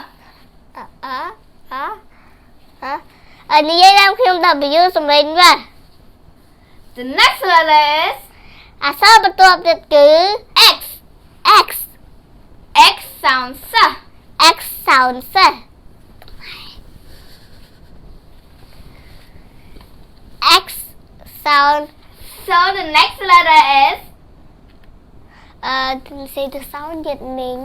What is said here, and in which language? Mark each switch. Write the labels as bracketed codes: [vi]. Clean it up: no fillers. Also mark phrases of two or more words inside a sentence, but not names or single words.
[km] និយាយតាមខ្ញុំ W សំឡេង V [en] The next letter is [km] អាសាបន្ទាប់ទៀតគឺ [en] X X X sound S X sound S X sound So the next letter is didn't say the sound yet Ning